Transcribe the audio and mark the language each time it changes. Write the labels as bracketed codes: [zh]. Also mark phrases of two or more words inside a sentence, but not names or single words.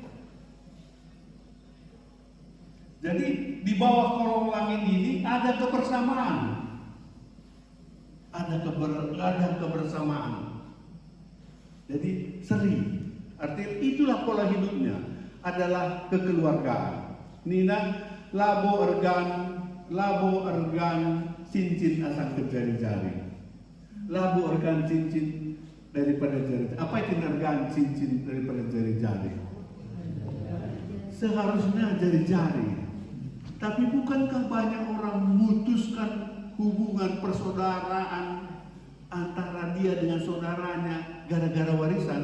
[id] Jadi di bawah kolong langit ini ada kebersamaan. Ada kebersamaan. Jadi seri. Artinya itulah pola hidupnya, adalah kekeluargaan. [btx] Nina labo ergan cincin [id] asal ke jari-jari. [btx] Labo ergan cincin [id] daripada jari-jari. Apa itu [btx] ergan cincin [id] daripada jari-jari? Seharusnya jari-jari. Tapi bukankah banyak orang memutuskan hubungan persaudaraan antara dia dengan saudaranya gara-gara warisan?